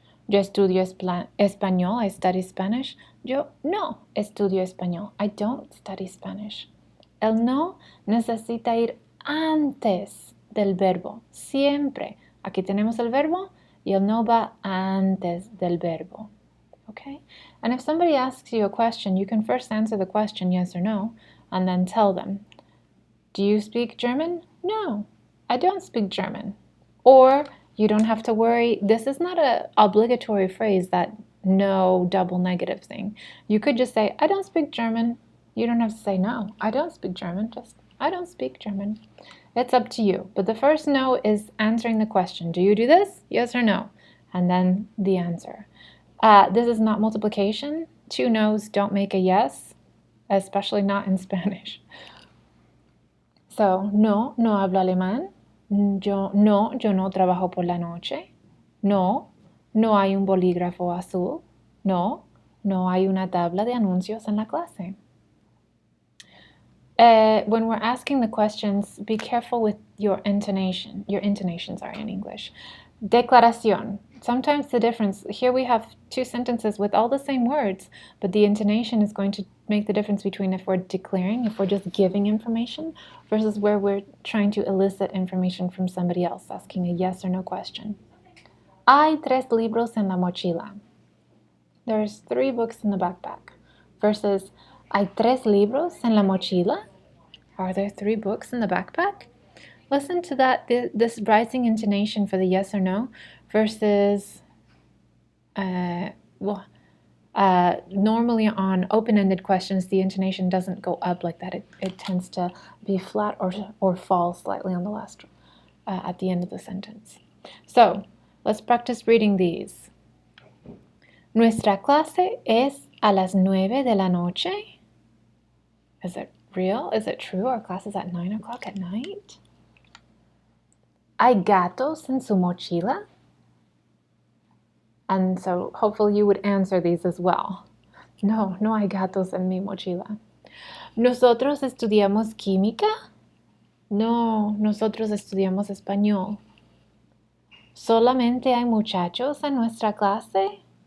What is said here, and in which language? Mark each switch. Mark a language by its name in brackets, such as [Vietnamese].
[Spanish] Yo estudio español, [English] I study Spanish. [Spanish] Yo no estudio español, [English] I don't study Spanish. [Spanish] El no necesita ir antes del verbo, siempre. Aquí tenemos el verbo y el no va antes del verbo. [English] Okay? And if somebody asks you a question, you can first answer the question yes or no, and then tell them, do you speak German? No, I don't speak German. Or You don't have to worry. This is not an obligatory phrase, that no double negative thing. You could just say, I don't speak German. You don't have to say, no, I don't speak German. Just, I don't speak German. It's up to you. But the first no is answering the question. Do you do this? Yes or no? And then the answer. This is not multiplication. 2 no's don't make a yes, especially not in Spanish. [Spanish] So, no, no hablo alemán. Yo no trabajo por la noche. No, no hay un bolígrafo azul. No, no hay una tabla de anuncios en la clase. [English] When we're asking the questions, be careful with your intonation. Your intonations are in English. Declaración. Sometimes the difference, here we have 2 sentences with all the same words, but the intonation is going to make the difference between if we're declaring, if we're just giving information, versus where we're trying to elicit information from somebody else, asking a yes or no question. [Spanish] Hay 3 libros en la mochila. [English] There's 3 books in the backpack. Versus, [Spanish] hay 3 libros en la mochila. [English] Are there 3 books in the backpack? Listen to that, this rising intonation for the yes or no versus normally on open-ended questions, the intonation doesn't go up like that. It tends to be flat or fall slightly on the last at the end of the sentence. So let's practice reading these. [Spanish] Nuestra clase es a las 9 de la noche. [English] Is it real? Is it true? Our class is at 9 o'clock at night? [Spanish] ¿Hay gatos en su mochila? [English] And so hopefully you would answer these as well. [Spanish] No, no hay gatos en mi mochila. ¿Nosotros estudiamos química? No, nosotros estudiamos español. ¿Solamente hay muchachos en nuestra clase?